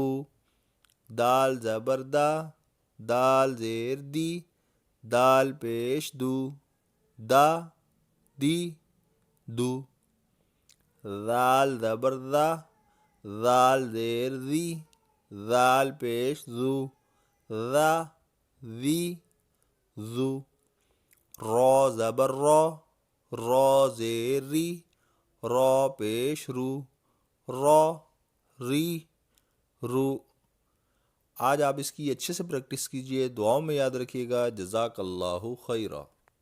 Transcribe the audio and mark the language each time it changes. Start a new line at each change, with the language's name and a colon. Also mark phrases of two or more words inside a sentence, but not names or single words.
Urdu: دال زبر دا، دال زیر دی، دال پیش دو، دا دی دو۔ ذال زبر ذا، ذال زیر ذی، ذال پیش ذو، ذا ذی ذو۔ را زبر را، را زیر ری، را پیش رو، را ری رو۔ آج آپ اس کی اچھے سے پریکٹس کیجئے، دعاؤں میں یاد رکھیے گا۔
Arabic: جزاک اللہ خیرہ۔